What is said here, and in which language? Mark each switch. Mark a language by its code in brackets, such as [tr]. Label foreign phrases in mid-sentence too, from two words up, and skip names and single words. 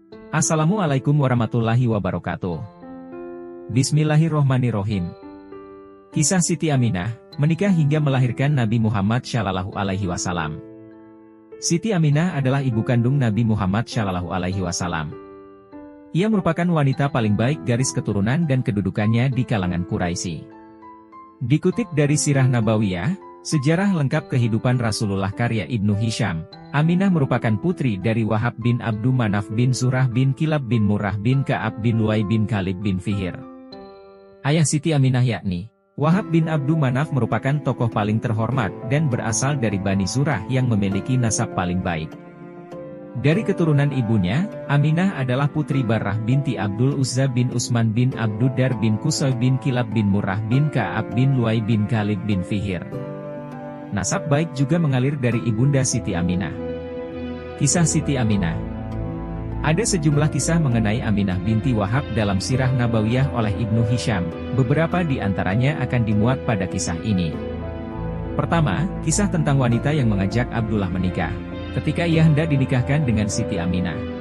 [ar] السلام عليكم ورحمة الله وبركاته. بسم الله الرحمن الرحيم. [id] Kisah Siti Aminah, menikah hingga melahirkan Nabi Muhammad [ar] صلى الله عليه وسلم. [id] Siti Aminah adalah ibu kandung Nabi Muhammad [ar] صلى الله عليه وسلم. [id] Ia merupakan wanita paling baik garis keturunan dan kedudukannya di kalangan Quraisy. Dikutip dari Sirah Nabawiyah, sejarah lengkap kehidupan Rasulullah karya Ibnu Hisham, Aminah merupakan putri dari Wahab bin Abdu Manaf bin Zurah bin Kilab bin Murrah bin Ka'ab bin Luay bin Khalid bin Fihir. Ayah Siti Aminah yakni Wahab bin Abdu Manaf merupakan tokoh paling terhormat dan berasal dari Bani Zurah yang memiliki nasab paling baik. Dari keturunan ibunya, Aminah adalah putri Barrah binti Abdul Uzza bin Usman bin Abdudar bin Qusay bin Kilab bin Murrah bin Ka'ab bin Luay bin Khalid bin Fihir. Nasab baik juga mengalir dari ibunda Siti Aminah. Kisah Siti Aminah. Ada sejumlah kisah mengenai Aminah binti Wahab dalam Sirah Nabawiyah oleh Ibnu Hisham, beberapa di antaranya akan dimuat pada kisah ini. Pertama, kisah tentang wanita yang mengajak Abdullah menikah, ketika ia hendak dinikahkan dengan Siti Aminah.